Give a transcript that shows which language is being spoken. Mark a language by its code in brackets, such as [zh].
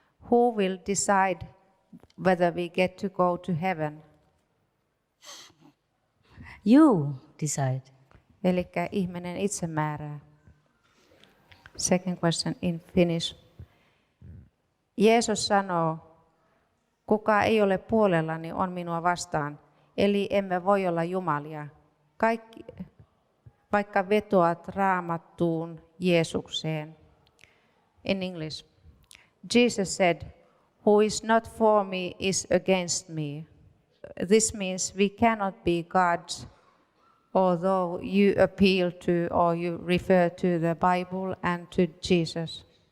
[en] who will decide whether we get to go to heaven? You decide. [fi] Eli ihminen itse määrää. [en] Second question in Finnish. [fi] Jeesus sanoo, kuka ei ole puolellani on minua vastaan, eli emme voi olla jumalia. Kaikki, vaikka vetoat Raamattuun Jeesukseen. [en] In English, Jesus said, who is not for me is against me. This means we cannot be gods, although you appeal to or you refer to the Bible and to Jesus.